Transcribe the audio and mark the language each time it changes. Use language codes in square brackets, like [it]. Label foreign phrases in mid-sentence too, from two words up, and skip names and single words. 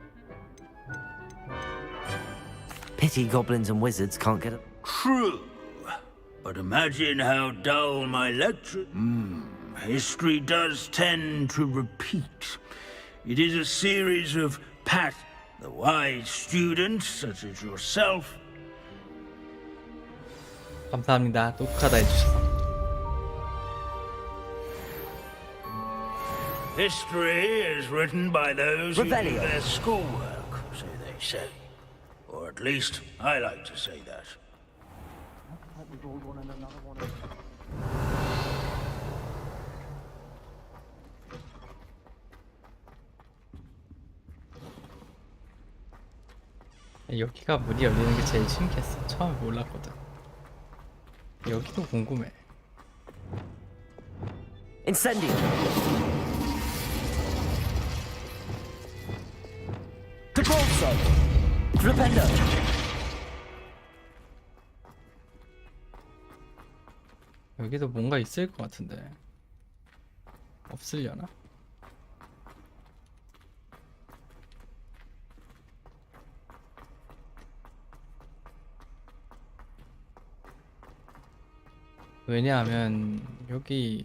[en] Pity goblins and wizards can't get it. True. But imagine how dull my lecture... History does tend to repeat. It is a series of pat. The wise students, such as yourself... [ko] 감사합니다. 똑똑하다 해주셔서. [en] History is written by those who do their schoolwork, so they say. Or at least, I like to say that. [ko] 여기가 문이 열리는 게 제일 신기했어. 처음에 몰랐거든. 여기도 궁금해. Incendio. Debolso. Flipendo. 여기도 뭔가 있을 것 같은데 없으려나? 왜냐하면 여기